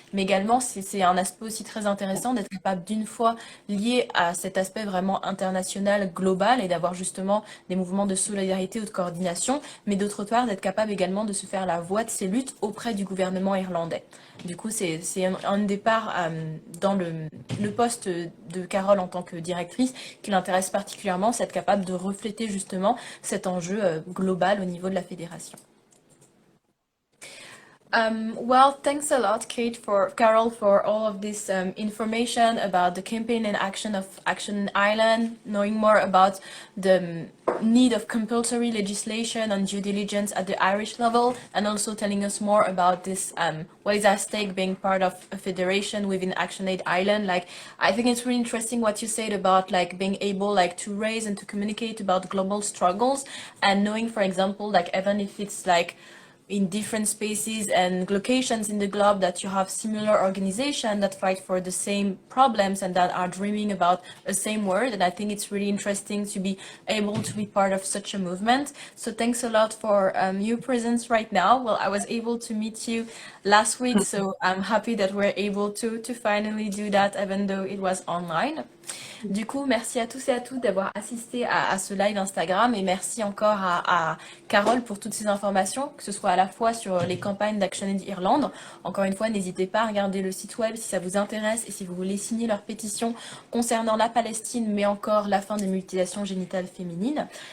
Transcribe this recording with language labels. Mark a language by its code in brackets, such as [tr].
[fr] Mais également, c'est un aspect aussi très intéressant d'être capable d'une fois lié à cet aspect vraiment international, global, et d'avoir justement des mouvements de solidarité ou de coordination, mais d'autre part d'être capable également de se faire la voix de ces luttes auprès du gouvernement irlandais. Du coup, c'est un départ dans le poste de Carole en tant que directrice qui l'intéresse particulièrement, c'est être capable de refléter justement cet enjeu global au niveau de la fédération. [en] Well, thanks a lot, Carol, for all of this information about the campaign and action of Action Ireland, knowing more about the need of compulsory legislation on due diligence at the Irish level, and also telling us more about this, what is at stake being part of a federation within ActionAid Ireland. Like, I think it's really interesting what you said about like being able like to raise and to communicate about global struggles, and knowing, for example, like even if it's like in different spaces and locations in the globe that you have similar organizations that fight for the same problems and that are dreaming about the same world. And I think it's really interesting to be able to be part of such a movement. So thanks a lot for your presence right now. Well, I was able to meet you last week, so I'm happy that we're able to finally do that, even though it was online. [fr] Du coup, merci à tous et à toutes d'avoir assisté à ce live Instagram, et merci encore à Carole pour toutes ces informations, que ce soit à la fois sur les campagnes d'ActionAid Irlande. Encore une fois, n'hésitez pas à regarder le site web si ça vous intéresse et si vous voulez signer leur pétition concernant la Palestine, mais encore la fin des mutilations génitales féminines.